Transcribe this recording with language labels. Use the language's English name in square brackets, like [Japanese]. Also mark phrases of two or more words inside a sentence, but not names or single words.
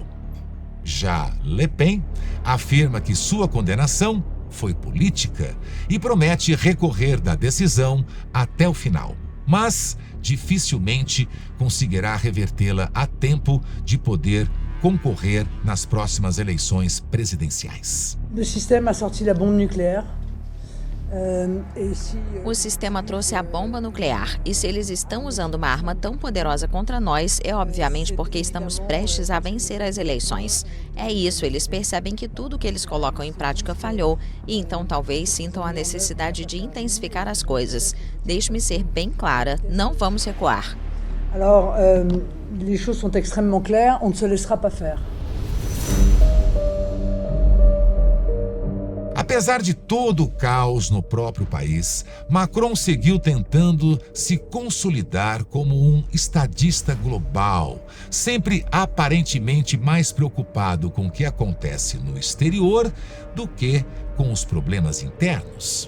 [Portuguese] Já Le Pen afirma que sua condenação foi política e promete recorrer da decisão até o final, mas dificilmente conseguirá revertê-la a tempo de poder concorrer nas próximas eleições presidenciais. O sistema [French] sorti la bombe nucléaire. [Portuguese] O sistema trouxe a bomba nuclear, e se eles estão usando uma arma tão poderosa contra nós, é obviamente porque estamos prestes a vencer as eleições. É isso, eles percebem que tudo que eles colocam em prática falhou, e então talvez sintam a necessidade de intensificar as coisas. Deixe-me ser bem clara, não vamos recuar. [French] Alors, les choses sont extrêmement claires, on ne se laissera pas faire. [Portuguese] Apesar de todo o caos no próprio país, Macron seguiu tentando se consolidar como um estadista global, sempre aparentemente mais preocupado com o que acontece no exterior do que com os problemas internos.